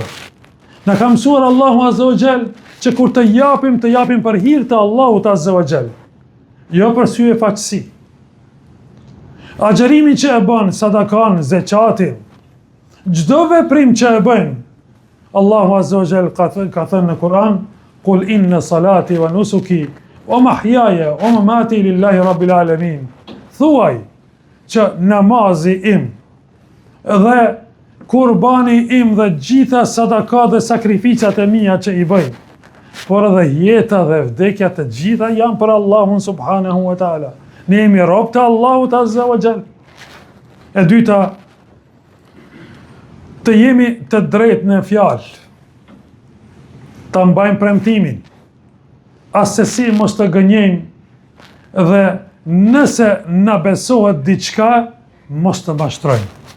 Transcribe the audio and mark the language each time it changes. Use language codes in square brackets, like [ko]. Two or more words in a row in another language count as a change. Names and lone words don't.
[sq] Na ka mësuar Allahu [ar] عز وجل [sq] që kur të japim për hir të Allahut [ar] عز وجل. [sq] Jo për sy e faqësi. Agjerimin që e bën, sadakan, zeqatin, çdo veprim që e bëjmë, Allahu [ar] عز وجل [sq] ka thënë në Kur'an: [ar] "قل إن صلاتي ونسكي ومحياي ومماتي لله رب العالمين." [sq] Thuaj që namazi im dhe kurbani im dhe gjitha sadakat dhe sakrificat e mia që i bëj, por edhe jeta dhe vdekja të gjitha janë për Allahun [ar] سبحانه وتعالى. [sq] Ne jemi rob të Allahut [ar] عز وجل. [sq] E dyta, të jemi të drejtë në fjalë, ta mbajmë premtimin, asesi mos të gënjejmë dhe nëse na besohet diçka, mos të mashtrojmë.